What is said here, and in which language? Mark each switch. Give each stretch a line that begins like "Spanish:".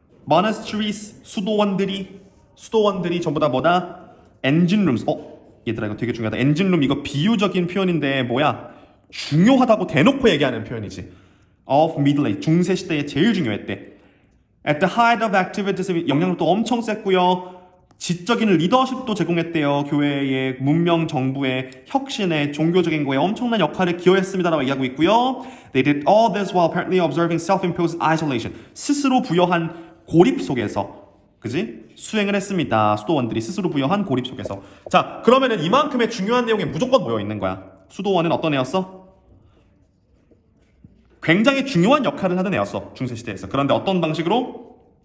Korean: monasteries, 수도원들이 전부 다 뭐다?
English: engine rooms.
Korean: 얘들아 이거 되게 중요하다. engine room 이거 비유적인 표현인데 뭐야? 중요하다고 대놓고 얘기하는 표현이지.
English: of middle age,
Korean: 중세 시대에 제일 중요했대.
English: at the height of activities,
Korean: 영향력도 엄청 셌고요. 지적인 리더십도 제공했대요. 교회의 문명 정부의 혁신에 종교적인 거에 엄청난 역할을 기여했습니다라고 얘기하고 있고요.
English: They did all this while apparently observing self-imposed isolation.
Korean: 스스로 부여한 고립 속에서, 그지? 수행을 했습니다. 수도원들이 스스로 부여한 고립 속에서. 자, 그러면은 이만큼의 중요한 내용이 무조건 모여 있는 거야. 수도원은 어떤 애였어? 굉장히 중요한 역할을 하던 애였어. 중세시대에서. 그런데 어떤 방식으로?